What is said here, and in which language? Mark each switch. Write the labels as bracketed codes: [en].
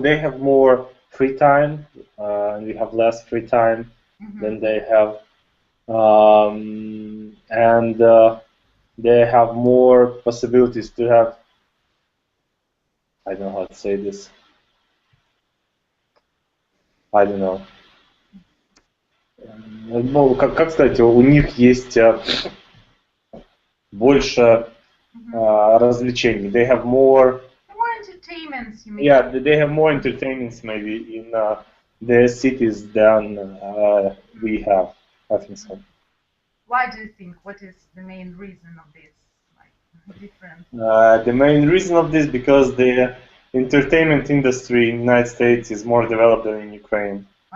[en] They have more free time, and we have less free time than they have, and they have more possibilities to have. I don't know how to say this. I don't know. [ru] Ну, как сказать, у них есть больше развлечений. [en] They have more entertainments, you mean? Yeah, they have more entertainments maybe in their cities than we have. I think so. Why do you think? What is the main reason of this? Like different. The main reason of this because the entertainment industry in the United States is more developed than in Ukraine.